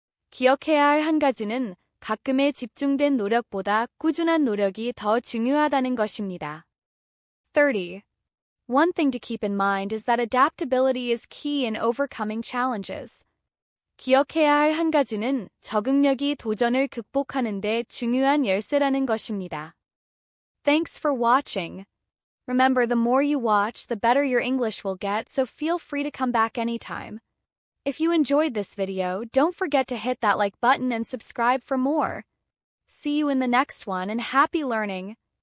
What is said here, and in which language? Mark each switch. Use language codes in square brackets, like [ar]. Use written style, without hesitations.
[ko] 기억해야 할 한 가지는 가끔의 집중된 노력보다 꾸준한 노력이 더 중요하다는 것입니다. 30. [en] One thing to keep in mind is that adaptability is key in overcoming challenges. [ko] 기억해야 할 한 가지는 적응력이 도전을 극복하는 데 중요한 열쇠라는 것입니다. [en] Thanks for watching. Remember, the more you watch, the better your English will get, so feel free to come back anytime. If you enjoyed this video, don't forget to hit that like button and subscribe for more. See you in the next one, and happy learning!